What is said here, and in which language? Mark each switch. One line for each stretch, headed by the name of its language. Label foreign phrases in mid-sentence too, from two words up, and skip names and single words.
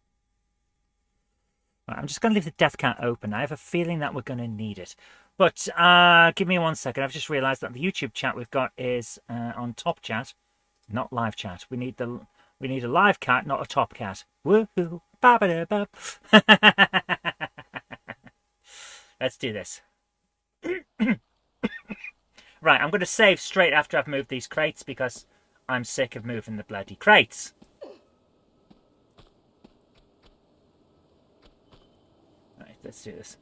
English: Right, I'm just going to leave the death count open. I have a feeling that we're going to need it. But give me 1 second. I've just realised that the YouTube chat we've got is on top chat, not live chat. We need a live cat, not a top cat. Woohoo! Ba-ba-da-ba. Let's do this. Right, I'm going to save straight after I've moved these crates because I'm sick of moving the bloody crates. Right, let's do this.